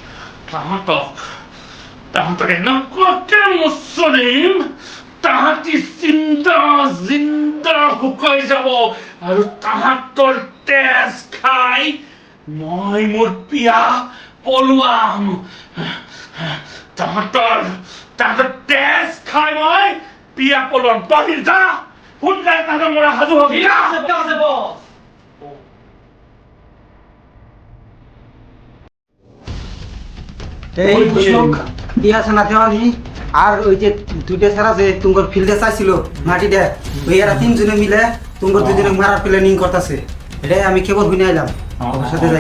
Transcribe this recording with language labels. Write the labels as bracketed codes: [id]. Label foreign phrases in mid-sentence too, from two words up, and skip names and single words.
[as] তাহাঁতক এনেকুৱাকে মচলিম তাহাঁতি জিন্দা শুকাই যাব আৰু তাহাঁতৰ তেজ খাই মই মোৰ পিয়া পলুৱাম। তাহাঁতৰ তেজ খাই মই পিয়া পলুৱাম। তই যা সোনকালে তাহাঁতৰ মৰা সাজু হবি। বস [bn] এই কি আছে না দেওয়ালি আর ওই যে দুইটা ছাড়া যে তোমার ফিল্ডে চাইছিল মাটি দে ওই এরা তিনজনে মিলে তোমার দুজনে মারার প্ল্যানিং করতেছে এটাই আমি কেবল শুনে আইলাম ওর সাথে যাই